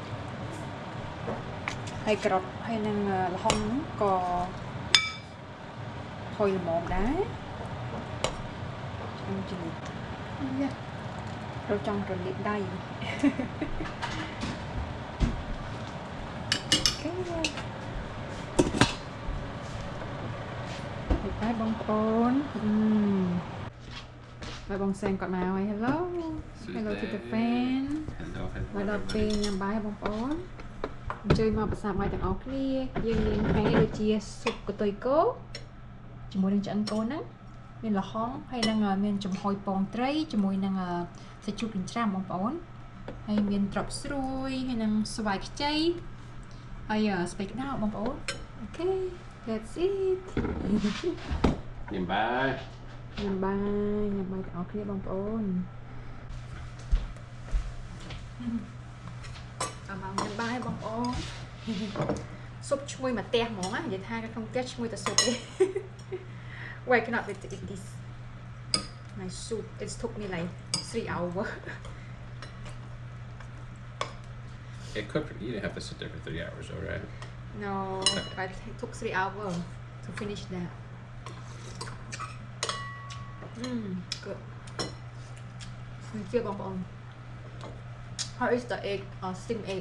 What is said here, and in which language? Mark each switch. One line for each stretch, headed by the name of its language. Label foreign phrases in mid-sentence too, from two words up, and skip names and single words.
Khmer: ហើយក្រត់ហើយនឹងល្ហុងក៏ផុយល្មមដែរចាំជិះយ៉ាเราចង់រលាបដៃអូខេហើយបងប្អូន ហើយបងសែងគាត់មកហើយ
English: Hello to the fan
Khmer: មកដល់ពេលញ៉ាំបាយបងប្អូនអញ្ជើញមកប្រសាបាយទាំងអស់គ្នាយើងមានថ្ងៃនេះដូចជាស៊ុបកតុយគោជាមួយនឹងឆ្អឹងគោហ្នឹងមានល្ហុងហើយនឹងមានចំហុយពងត្រីជាមួយនឹងសាច់ជ្រូកចិញ្ច្រាំបងប្អូនហើយមានត្រប់ស្រួយហើយនឹងស្វាយខ្ចីហើយស្ពៃក្តៅបងប្អូនអូខេ
English: that's it
Khmer: ញ៉ាំបាយ ទាំងអស់គ្នាបងប្អូនមកញ៉ាំបាយបងប្អូនស៊ុបឈ្ងុយមកផ្ទះហ្មងនិយាយថាក្នុងផ្ទះឈ្ងុយតែស៊ុបទេ
English: Why cannot wait to eat this my soup it took me like 3 hours It cooked. You didn't have to sit there for 3 hours, all right? no but it took 3 hours to finish that good thank you បងប្អូន how is the egg steamed egg